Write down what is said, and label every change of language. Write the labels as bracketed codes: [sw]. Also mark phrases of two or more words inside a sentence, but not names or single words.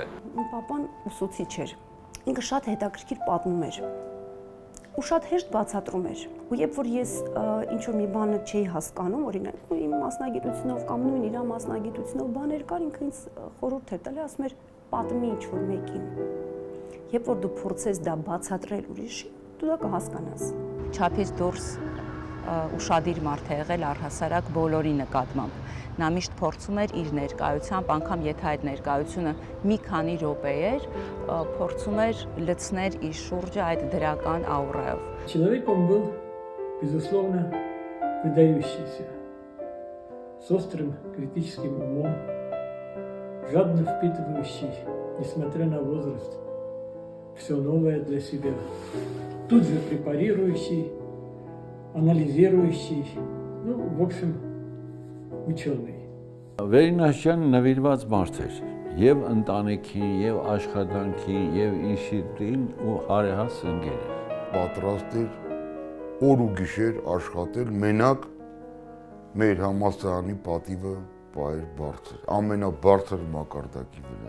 [hy] Պապան ուսուցիչ էր, ինքը շատ հետաքրքիր պատմում էր ու շատ հեշտ բացատրում էր։ Ու երբ որ ես ինչ-որ մի բանը չէի հասկանում, օրինակ իմ մասնագիտությունով կամ նույն իր մասնագիտությունով բաներ կար, ինքը ինձ խորհուրդ էր տալիս, ասում էր պատմի ինչ-որ մեկին։ Երբ որ դու փորձես դա բացատրել ուրիշին, դու դա կհասկանաս։ Չափից դուրս ուշադիր մարդ է եղել առհասարակ բոլորի նկատմամբ։ Նա միշտ փորձում էր իր ներկայությամբ, անգամ եթե այդ ներկայությունը մի քանի րոպե էր, փորձում էր լցնել իր շուրջը այդ դրական աուրայով։ [ru] Человек он был, безусловно, выдающийся, с острым критическим умом, жадно впитывающий, несмотря на возраст, все новое для себя, тут же препарирующий, анализирующий, ну, в общем, ученый. [hy] Վերինաշյանը նվիրված մարդ էր եւ ընտանիքին, եւ աշխատանքին, եւ ինստիտուտին ու հարեհաս ընկեր էր։ Պատրաստ էր օր ու գիշեր աշխատել մենակ մեր համալսարանի պատիվը պահեր բարձր, ամենաբարձր մակարդակի վրա։